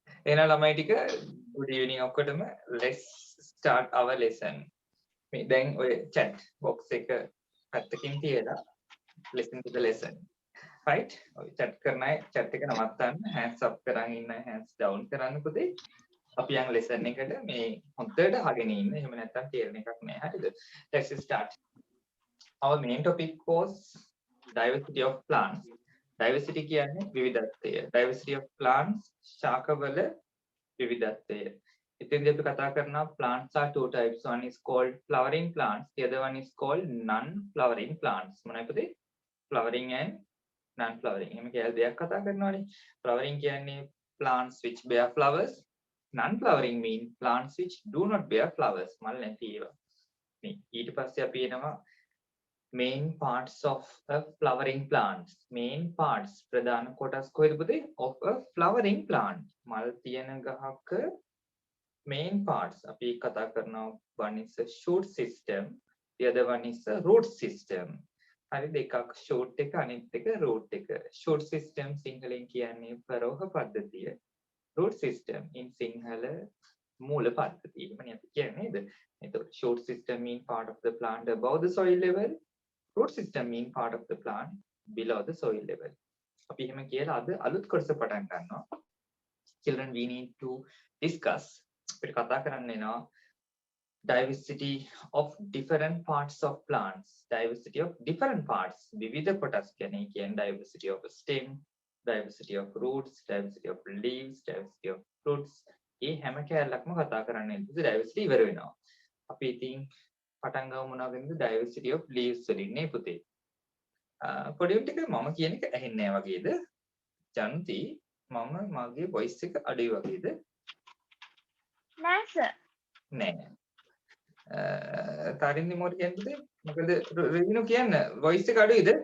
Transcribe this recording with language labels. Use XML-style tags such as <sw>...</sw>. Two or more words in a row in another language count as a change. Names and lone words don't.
<si>එහෙනම් ළමයි ටික</si> <en>good evening ඔක්කොටම. Let's start our lesson.</en> <si>මේ දැන් ඔය chat box එක පැත්තකින් තියලා</si> <en>listen to the lesson. Right?</en> <si>ඔය chat කරන අය chat එක නවත්තන්න,</si> <en>hands up</en> <si>කරන් ඉන්න</si> <en>hands down</en> <si>කරන්න පුතේ. අපි යන lesson එකට මේ හොඳට අහගෙන ඉන්න. එහෙම නැත්නම් තේරෙන එකක් නෑ. හරිද?</si> <en>Let's start. Our main topic was diversity of plants.</en> <si>Diversity කියන්නේ විවිධත්වය.</si> <en>Diversity of plants</en> <si>ශාකවල විවිධත්වය. ඉතින් අපි කතා කරනවා</si> <en>plants are two types. One is called flowering plants. The other one is called non-flowering plants.</en> <si>මොනවද පුතේ?</si> <en>Flowering and non-flowering.</en> <si>එහෙම කියලා දෙයක් කතා කරනවානේ. Flowering කියන්නේ</si> <en>plants which bear flowers. Non-flowering mean plants which do not bear flowers.</en> <si>මල් නැති ඒවා. මේ ඊට පස්සේ අපි එනවා</si> <en>main parts of a flowering plant. Main parts</en> <si>ප්‍රධාන කොටස් කොහෙද පුතේ?</si> <en>Of a flowering plant.</en> <si>මල් තියෙන ගහක</si> <en>main parts</en> <si>අපි කතා කරනවා.</si> <en>One is a shoot system, the other one is a root system.</en> <si>හරිද? එකක් shoot එක අනිත් එක root එක.</si> <en>Shoot system</en> <si>සිංහලෙන් කියන්නේ ප්‍රරෝහ පද්ධතිය.</si> <en>Root system in සිංහල</en> <si>මූල පද්ධතිය. එහෙමනේ අපි කියන්නේ නේද?</si> <en>එතකොට shoot system mean part of the plant above the soil level. Root system mean part of the plant below the soil level.</en> <si>අපි එහෙම කියලා අද අලුත් කොටස පටන් ගන්නවා.</si> <en>Children, we need to discuss.</en> <si>අපිට කතා කරන්න වෙනවා</si> <en>diversity of different parts of plants. Diversity of different parts.</en> <si>විවිධ කොටස් කියන්නේ</si> <en>diversity of stem, diversity of roots, diversity of leaves, diversity of fruits.</en> <si>මේ හැම කැලලක්ම කතා කරන්න ඉතින් diversity ඉවර වෙනවා. අපි ඉතින් පටන් ගමු මොනවද</si> <en>diversity of leaves</en> <si>වලින් නේ පුතේ. පොඩි ටික මම කියන එක ඇහෙන්නේ නැහැ වගේද? ජන්ති මම මගේ voice එක අඩුයි වගේද? නෑ සර්. නෑ. තරින්දි මොකද කියන්නේ? මොකද රිවිනු කියන්න voice එක අඩුයිද?</si>